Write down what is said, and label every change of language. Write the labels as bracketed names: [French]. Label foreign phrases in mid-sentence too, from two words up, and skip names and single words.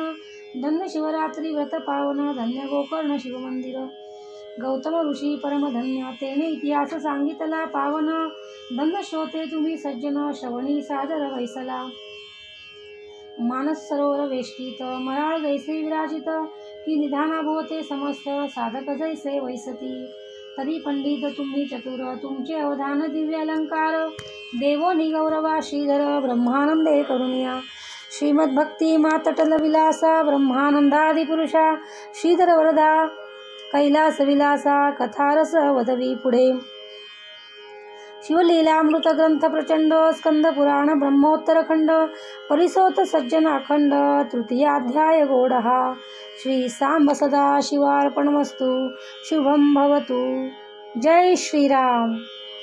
[Marathi] धन्य शिवरात्री व्रत पावन, धन्य गोकर्ण शिवमंदिर. गौतम ऋषी परमधन्य, तेने इतिहास सांगितला पावन. धन्य श्रोते तुम्ही सज्जन, श्रवणी सादर वैसला. मानस सरोवर वेष्टीत, मराळ जैसे विराजित. की निधानाभोवते समस्त, साधक जैसे वैसती. तरी पंडित तुम्ही चतुर, तुमचे अवधान दिव्य अलंकार. देवोनी गौरवा श्रीधर, ब्रह्मानंदे करुणिया. श्रीमद्भक्ती मातटल विलासा, ब्रह्मानंदादिपुरुषा. श्रीधर वरदा कैलास विलासा, कथारस वदवी पुढे. शिवलीलामृत ग्रंथ प्रचंड, स्कंद पुराण ब्रह्मोत्तरखंड. परिसोत सज्जन अखंड, तृतीयाध्याय गोडहा. [Sanskrit] श्री सांब सदा शिवार्पणमस्तु. शुभम भवतु. जय श्रीराम.